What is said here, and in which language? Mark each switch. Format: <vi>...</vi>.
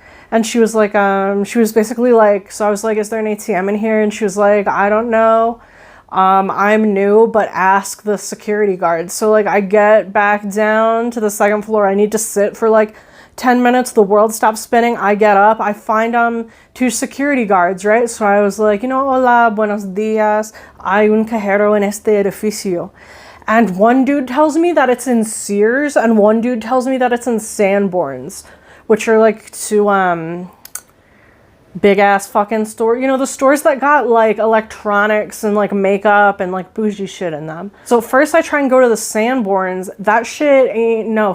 <en>And she was like, she was basically like, so I was like, is there an ATM in here? And she was like, I don't know. I'm new, but ask the security guard. So like I get back down to the 2nd floor. I need to sit for like 10 minutes. The world stops spinning. I get up. I find 2 security guards, right? So I was like,</en> <es>hola, buenos dias. Hay un cajero en este edificio.</es> <en>And one dude tells me that it's in Sears, and one dude tells me that it's in Sanborns, which are like 2 big ass fucking store. You know, the stores that got like electronics and like makeup and like bougie shit in them. So first I try and go to the Sanborns. That shit ain't, no.</en>